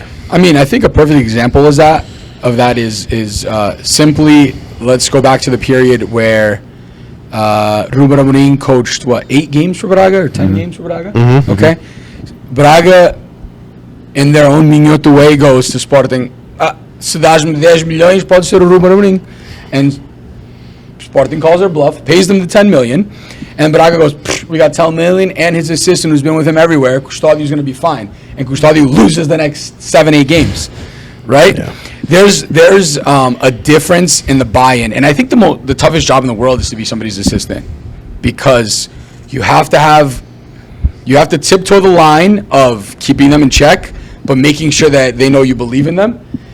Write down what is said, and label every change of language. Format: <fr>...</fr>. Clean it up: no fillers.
<en>I mean, I think a perfect example of that is simply, let's go back to the period where Ruben Amorim coached, 8 games for Braga or 10 games for Braga? Mm-hmm. Okay. Braga, in their own Minhoto way, goes to Sporting.</en> <pt>se dás 10 milhões, pode ser o Ruben Amorim.</pt> <en>And Sporting calls their bluff, pays them the 10 million, and Braga goes, we got 10 million, and his assistant who's been with him everywhere, Custodio's going to be fine. And Custodio loses the next 7-8 games, right? Yeah. There's a difference in the buy-in, and I think the toughest job in the world is to be somebody's assistant, because you have to tiptoe the line of keeping them in check, but making sure that they know you believe in them.</en>